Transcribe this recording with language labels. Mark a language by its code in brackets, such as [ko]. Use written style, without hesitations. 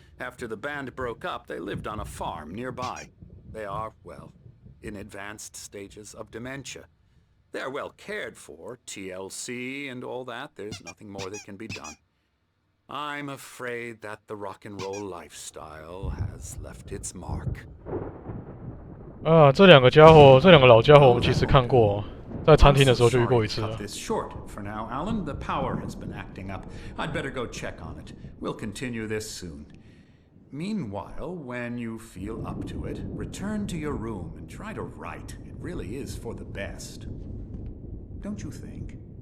[en] After the band broke up, they lived on a farm nearby. They are, well, in advanced stages of dementia. They're well cared for, TLC and all that. There's nothing more that can be done. I'm afraid that the rock and roll lifestyle has left its mark. [zh] 啊，这两个老家伙，我们其实看过，在餐厅的时候就遇过一次了。 [en] Cut this short for now, Alan. The power has been acting up. I'd better go check on it. We'll continue this soon. Meanwhile, when you feel up to it, return to your room and try to write. It really is for the best. Don't you think?